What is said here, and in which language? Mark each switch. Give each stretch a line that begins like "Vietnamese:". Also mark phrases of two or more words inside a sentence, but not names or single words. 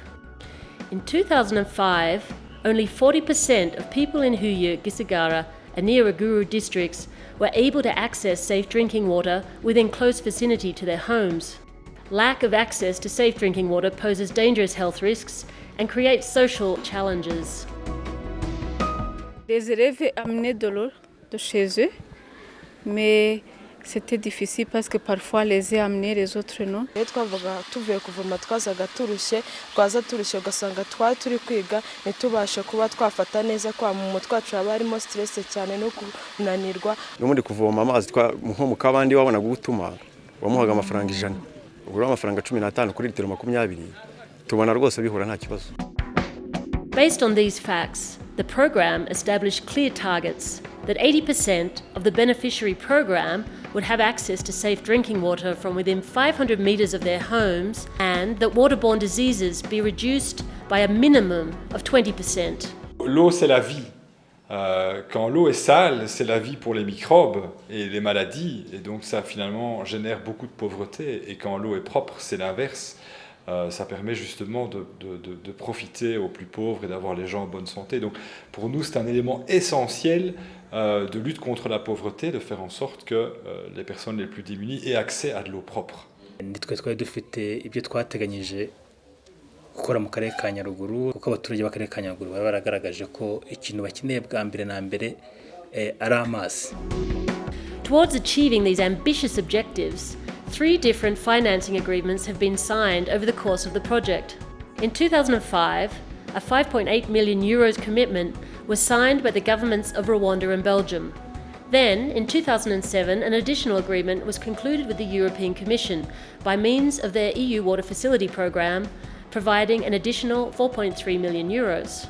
English: In 2005, only 40% of people in Huye, Gisagara and Nyaruguru districts were able to access safe drinking water within close vicinity to their homes. Lack of access to safe drinking water poses dangerous health risks and creates social challenges.
French: Les élèves amenaient de l'eau de chez eux, mais c'était difficile parce que parfois les uns amenaient, les autres non.
Kinyarwanda: Iyo twavuga tuvuye kuvoma twazaga turushye ugasanga twari turi kwiga ntitubashe kuba twafata neza kwa mu mutwe wacu haba harimo stress cyane no kunanirwa. N'ubundi kuvoma amazi nko mu kabandi wabona gutuma wamuhaga amafaranga 100. Ugura amafaranga 15 kuri litiro 20 tubona rwose bihura nta kibazo.
English: Based on these facts, the program established clear targets that 80% of the beneficiary program would have access to safe drinking water from within 500 meters of their homes and that waterborne diseases be reduced by a minimum of 20%.
French: L'eau, c'est la vie. Quand l'eau est sale, c'est la vie pour les microbes et les maladies, et donc ça finalement génère beaucoup de pauvreté. Et quand l'eau est propre, c'est l'inverse. Ça permet justement de profiter aux plus pauvres et d'avoir les gens en bonne santé. Donc pour nous, c'est un élément essentiel de lutte contre la pauvreté, de faire en sorte que les personnes les plus démunies aient accès à de l'eau propre.
Kinyarwanda: Gukora mu karere ka Nyaruguru kuko abaturage b'akarere ka Nyaruguru baba baragaragaje ko ikintu bakeneye bwa mbere na mbere ari amazi.
English: Towards achieving these ambitious objectives, 3 different financing agreements have been signed over the course of the project. In 2005, a 5.8 million euros commitment was signed by the governments of Rwanda and Belgium. Then, in 2007, an additional agreement was concluded with the European Commission by means of their EU Water Facility Programme, providing an additional 4.3 million euros.